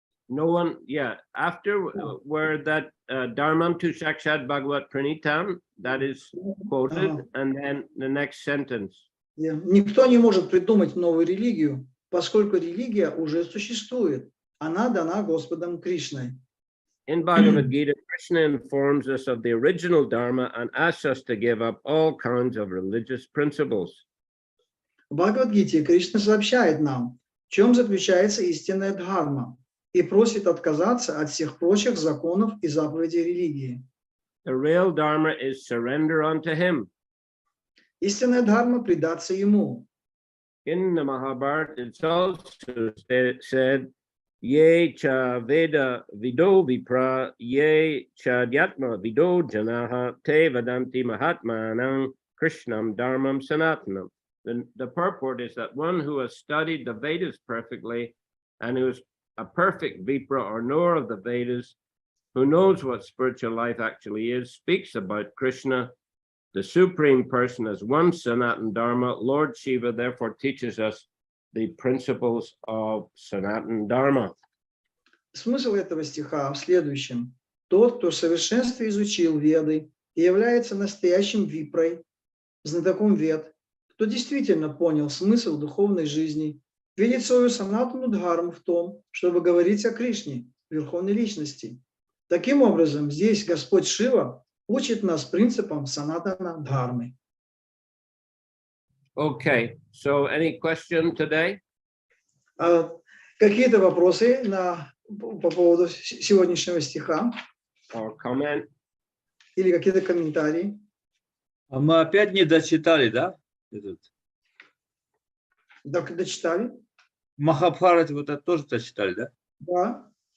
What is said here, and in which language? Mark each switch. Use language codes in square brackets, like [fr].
[en] no one, yeah, after where that [sa] Dharmam tu Sakshat Bhagavat Pranitam, [en] that is quoted, and then the next sentence. [ru] Никто не может придумать новую религию, поскольку религия уже существует. Она дана Господом Кришной. [en] In Bhagavad Gita, Krishna informs us of the original Dharma and asks us to give up all kinds of religious principles. [ru] В Бхагавад-гите Кришна сообщает нам, в чем заключается истинная дхарма, и просит отказаться от всех прочих законов и заповедей религии. [en] The real Dharma is surrender unto him. [ru] Истинная дхарма предаться ему. [en] In the Mahabharata, it's also said, [sa] Ye cha veda vido vipra, ye cha dyatma vido janaha, te vadanti mahatmanam krishnam dharmam sanatanam. [en] The purport is that one who has studied the Vedas perfectly and who is a perfect vipra or knower of the Vedas, who knows what spiritual life actually is, speaks about Krishna, the Supreme Person, as one Sanatan Dharma. Lord Shiva therefore teaches us the principles of Sanatan Dharma. [ru] Смысл этого стиха в следующем. Тот, кто в совершенстве изучил Веды и является настоящим випрой, знатоком Вед, кто действительно понял смысл духовной жизни, видит свою санатану дхарму в том, чтобы говорить о Кришне, Верховной Личности. Таким образом, здесь Господь Шива учит нас принципам санатана дхармы. [en] Okay, so any question today? [ru] Какие-то вопросы по поводу сегодняшнего стиха? [en] Or comment? [ru] Или какие-то комментарии? А мы опять не дочитали, да? Так, дочитали? Махабхарат вот это тоже дочитали, да?